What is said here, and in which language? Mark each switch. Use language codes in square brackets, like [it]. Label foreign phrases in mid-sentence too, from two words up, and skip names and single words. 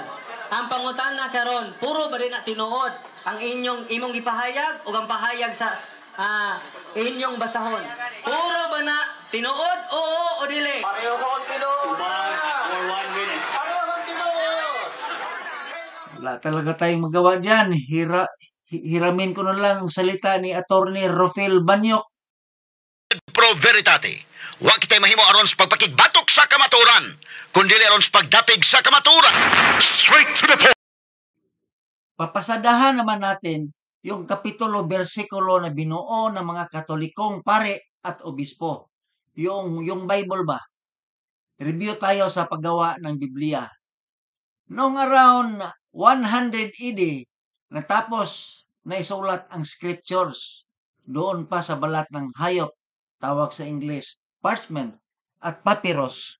[ceb] Ang pangutana karon, puro ba rin na tinuod ang imong gipahayag o ang pahayag sa inyong basahon? Puro ba na tinuod o dili? Pareho ko ang tinuod. Pareho ang tinuod. [tl] Wala talaga tayong magawa dyan. Hiramin ko na lang ang salita ni Attorney Rofel Banyok. [la] Pro veritate. [ceb] Wa kitay mahimo aron sa pagpakigbatok sa kamaturan, kundi aron sa pagdapig sa kamaturan. [en] Straight to the point. [tl] Papasadahan naman natin yung kapitulo, bersikulo na binuo ng mga Katolikong pare at obispo. Yung Bible ba? Review tayo sa paggawa ng Biblia. Noong around 100 AD, natapos na isulat ang scriptures doon pa sa balat ng hayop, tawag sa English, parchment, at papyrus.